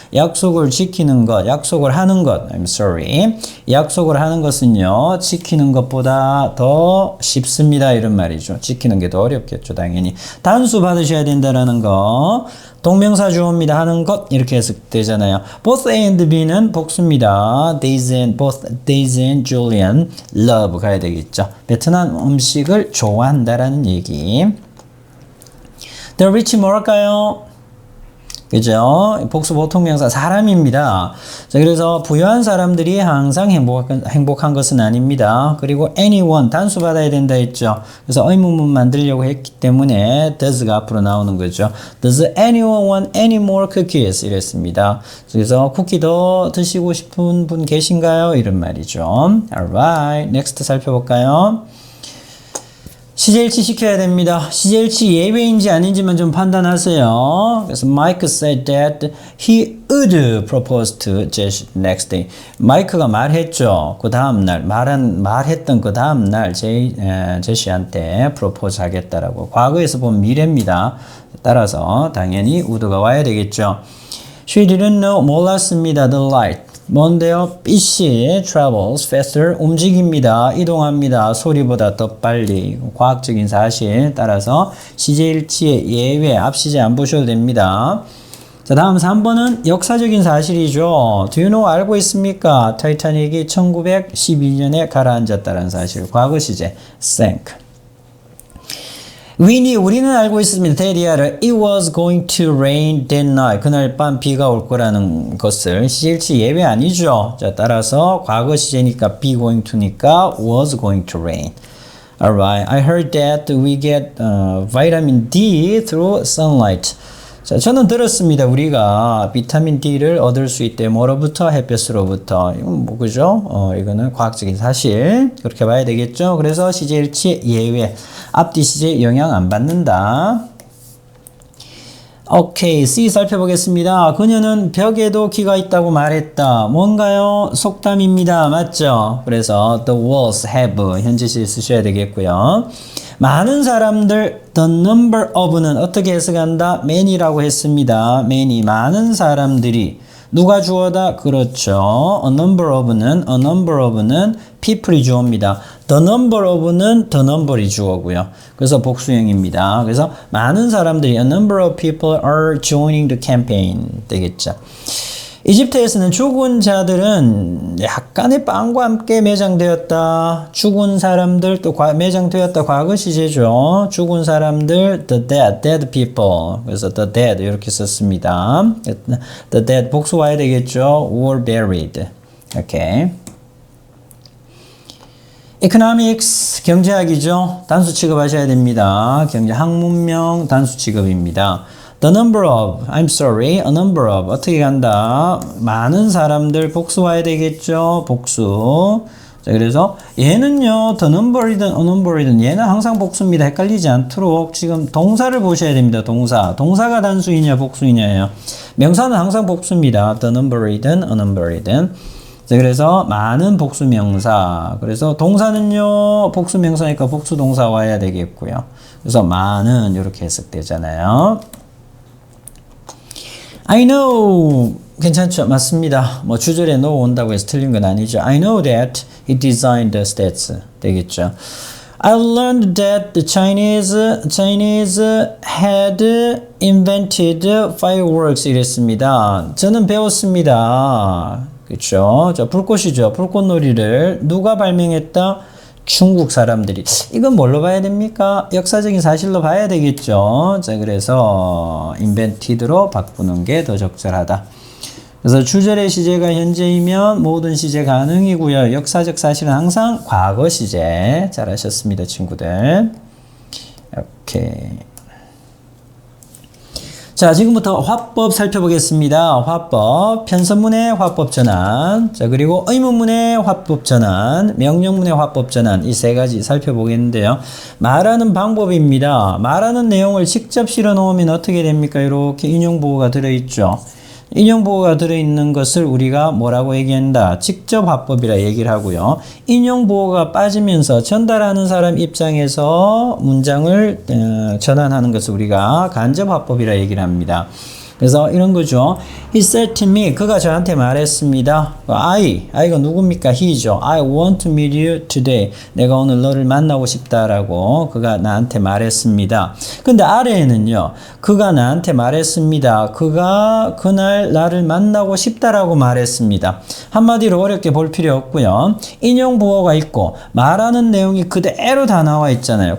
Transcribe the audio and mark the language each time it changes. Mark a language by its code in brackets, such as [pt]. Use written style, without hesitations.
[ko] 약속을 지키는 것, 약속을 하는 것. [en] I'm sorry. [ko] 약속을 하는 것은요. 지키는 것보다 더 쉽습니다. 이런 말이죠. 지키는 게 더 어렵겠죠. 당연히. 단수 받으셔야 된다라는 거. 동명사 주어입니다. 하는 것 이렇게 해석되잖아요. [en] Both A and B는 [ko] 복수입니다. [en] both Daisy and Julian love [ko] 가야 되겠죠. 베트남 음식을 좋아한다라는 얘기. [en] The rich [ko] 뭘까요? 그죠? 복수 보통명사 사람입니다. 자, 그래서 부유한 사람들이 항상 행복한 것은 아닙니다. 그리고 anyone 단수 받아야 된다 했죠. 그래서 의문문 만들려고 했기 때문에 does가 앞으로 나오는 거죠. [en] Does anyone want any more cookies? [ko] 이랬습니다. 그래서 쿠키 더 드시고 싶은 분 계신가요? 이런 말이죠. [en] Alright, next [ko] 살펴볼까요? CJ일치 시켜야 됩니다. CJ일치 예외인지 아닌지만 좀 판단하세요. 그래서 [en] Mike said that he would propose to Jesse next day. [ko] 마이크가 말했죠. 그 다음날 말했던 그 다음날 제시한테 프로포즈 하겠다라고. 과거에서 본 미래입니다. 따라서 당연히 would가 와야 되겠죠. [en] She didn't know [ko] 몰랐습니다. [en] The light. [ko] 뭔데요? 빛이 [en] travels faster [ko] 움직입니다. 이동합니다. 소리보다 더 빨리. 과학적인 사실 따라서 시제일치의 예외 앞시제 안 보셔도 됩니다. 자, 다음 3번은 역사적인 사실이죠. [en] Do you know [ko] 알고 있습니까? 타이타닉이 1912년에 가라앉았다는 사실. 과거 시제 sank. 우리는 알고 있습니다. 대리아를 [en] It was going to rain that night. [ko] 그날 밤 비가 올 거라는 것을 시제일치 예외 아니죠. 자, 따라서 과거 시제니까 be going to니까 [en] was going to rain. Alright, I heard that we get vitamin D through sunlight. [ko] 자, 저는 들었습니다. 우리가 비타민 D를 얻을 수 있대. 뭐로부터? 햇볕으로부터. 이건 뭐, 그죠? 이거는 과학적인 사실. 그렇게 봐야 되겠죠? 그래서 시제일치 예외. 앞뒤 시제 영향 안 받는다. 오케이, C 살펴보겠습니다. 그녀는 벽에도 귀가 있다고 말했다. 뭔가요? 속담입니다. 맞죠? 그래서 [en] the walls have [ko] 현재시에 쓰셔야 되겠고요. 많은 사람들 the number of는 어떻게 해석한다? many라고 했습니다. many 많은 사람들이 누가 주어다? 그렇죠. a number of는 people이 주어입니다. the number of는 the number이 주어고요. 그래서 복수형입니다. 그래서 많은 사람들이 [en] a number of people are joining the campaign [ko] 되겠죠. 이집트에서는 죽은 자들은 약간의 빵과 함께 매장되었다. 죽은 사람들 또 매장되었다. 과거 시제죠. 죽은 사람들 [en] the dead people. [ko] 그래서 the dead 이렇게 썼습니다. the dead 복수 와야 되겠죠. [en] were buried. 오케이. [ko] economics 경제학이죠. 단수 취급하셔야 됩니다. 경제 학문명 단수 취급입니다. [en] The number of, I'm sorry, a number of [ko] 어떻게 간다? 많은 사람들 복수 와야 되겠죠? 복수. 자, 그래서 얘는요, the number이든 a number이든 얘는 항상 복수입니다. 헷갈리지 않도록 지금 동사를 보셔야 됩니다. 동사가 단수이냐 복수이냐예요. 명사는 항상 복수입니다. the number이든 a number이든. 자, 그래서 많은 복수 명사. 그래서 동사는요, 복수 명사니까 복수 동사 와야 되겠고요. 그래서 많은 이렇게 해석되잖아요. [en] I know [ko] 괜찮죠? 맞습니다. 뭐 주절에 no 온다고 해서 틀린 건 아니죠. [en] I know that he designed the stats 되겠죠. I learned that the Chinese had invented fireworks [ko] 이랬습니다. 저는 배웠습니다. 그렇죠? 자, 불꽃이죠. 불꽃놀이를 누가 발명했다? 중국 사람들이. 이건 뭘로 봐야 됩니까? 역사적인 사실로 봐야 되겠죠. 자, 그래서 invented로 바꾸는 게 더 적절하다. 그래서 주절의 시제가 현재이면 모든 시제 가능이고요. 역사적 사실은 항상 과거 시제. 잘하셨습니다, 친구들. 오케이. 자, 지금부터 화법 살펴보겠습니다. 화법, 편서문의 화법 전환, 자, 그리고 의문문의 화법 전환, 명령문의 화법 전환, 이 세 가지 살펴보겠는데요. 말하는 방법입니다. 말하는 내용을 직접 실어 놓으면 어떻게 됩니까? 이렇게 인용보호가 들어있죠. 인용보호가 들어있는 것을 우리가 뭐라고 얘기한다? 직접 화법이라 얘기를 하고요. 인용보호가 빠지면서 전달하는 사람 입장에서 문장을 전환하는 것을 우리가 간접 화법이라 얘기를 합니다. 그래서 이런 거죠. [en] He said to me, [ko] 그가 저한테 말했습니다. [en] I가 [ko] 누굽니까? [en] He죠. I want to meet you today. [ko] 내가 오늘 너를 만나고 싶다라고 그가 나한테 말했습니다. 근데 아래에는요. 그가 나한테 말했습니다. 그가 그날 나를 만나고 싶다라고 말했습니다. 한마디로 어렵게 볼 필요 없고요. 인용 보호가 있고 말하는 내용이 그대로 다 나와 있잖아요.